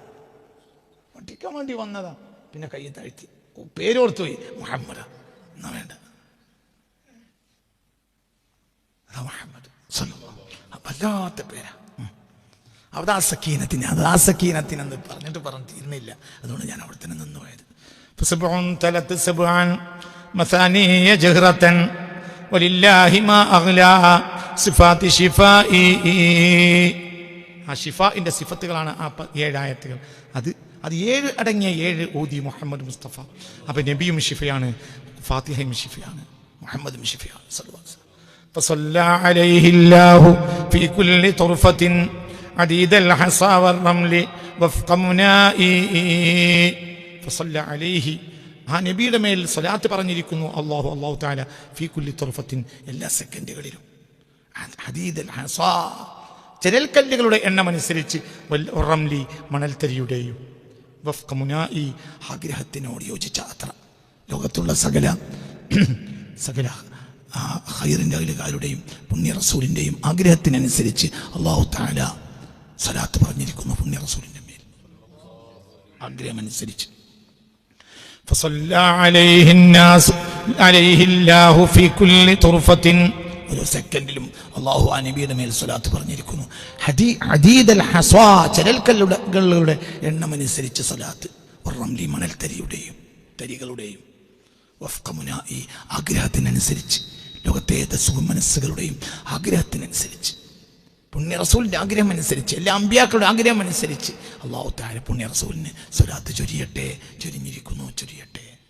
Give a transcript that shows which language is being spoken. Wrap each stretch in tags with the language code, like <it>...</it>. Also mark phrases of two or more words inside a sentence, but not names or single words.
<ml>അടിക്കാൻ വേണ്ടി വന്നതാ, പിന്നെ കൈ താഴ്ത്തി പേരോർത്തു പോയി. മുഹമ്മദ് എന്നാ വേണ്ട, മുഹമ്മദ് വല്ലാത്ത പേരാ. അവിടെ ആ സക്കീനത്തിന് പറഞ്ഞിട്ട് തീർന്നില്ല. അതുകൊണ്ട് ഞാൻ അവിടെ തന്നെ നിന്ന് പോയത്.</ml> <ar>فسبع تلت سبعا مثاني جهرة ولله ما أغلى صفات شفائي.</ar> <ml>ആ ഷിഫാഇന്റെ സിഫത്തുകളാണ് ആ 7 ആയത്തുകൾ. അത് 7 അടങ്ങിയ 7 ഓതി മുഹമ്മദ് മുസ്തഫ. അപ്പൊ നബിയും ഷിഫയാണ്, ഫാത്തിഹയും ഷിഫയാണ്, മുഹമ്മദും ഷിഫയാണ്.</ml> <ar>فصلى عليه الله في كل طرفة عديد الحصى والرمل وفق منائي. فصلى عليه,</ar> <ml>ആ നബിയുടെ മേൽ സ്വലാത്ത് പറഞ്ഞിരിക്കുന്നു</ml> <ar>الله تعالى في كل طرفة,</ar> <ml>എല്ലാ സെക്കൻഡുകളിലും.</ml> <ar>عديد الحصى,</ar> <ml>ചെരൽക്കല്ലുകളുടെ എണ്ണമനുസരിച്ച്, റംലി, മണൽത്തരിയുടെയും,</ml> <ar>وفق منائي,</ar> <ml>ആഗ്രഹത്തിനോട് യോജിച്ച അത്ര. ലോകത്തുള്ള സകല ഖൈറിൻ്റെ അഹ്ലുകാരുടെയും പുണ്യ റസൂലിൻ്റെയും ആഗ്രഹത്തിനനുസരിച്ച്</ml> <ar>الله تعالى</ar> <ml>സ്വലാത്ത് പറഞ്ഞിരിക്കുന്നു പുണ്യ റസൂലിൻ്റെ മേൽ, ആഗ്രഹമനുസരിച്ച്. فصلى عليه الله في كل طرفة, ഓരോ സെക്കൻഡിലും അല്ലാഹു ആ നബിയുടെ മേൽ സ്വലാത്ത് പറഞ്ഞിരിക്കുന്നു.</ml> <ar>عديد الحصى,</ar> <ml>ചെരൽക്കല്ലുകളുടെ എണ്ണമനുസരിച്ച് സ്വലാത്ത്, റംലി, മണൽത്തരിയുടെയും തരികളുടെയും,</ml> <ar>وفق منائي,</ar> <ml>ആഗ്രഹത്തിനനുസരിച്ച്, ലോകത്തെ മനസ്സുകളുടെയും ആഗ്രഹത്തിനനുസരിച്ച്, പുണ്യ റസൂലിൻ്റെ ആഗ്രഹം അനുസരിച്ച്, എല്ലാ അമ്പിയാക്കളുടെ ആഗ്രഹം അനുസരിച്ച്</ml> <ar>الله تعالى</ar> <ml>പുണ്യ റസൂലിന് സ്വലാത്ത് ചൊരിയട്ടെ, ചൊരിഞ്ഞിരിക്കുന്നു, ചൊരിയട്ടെ.</ml>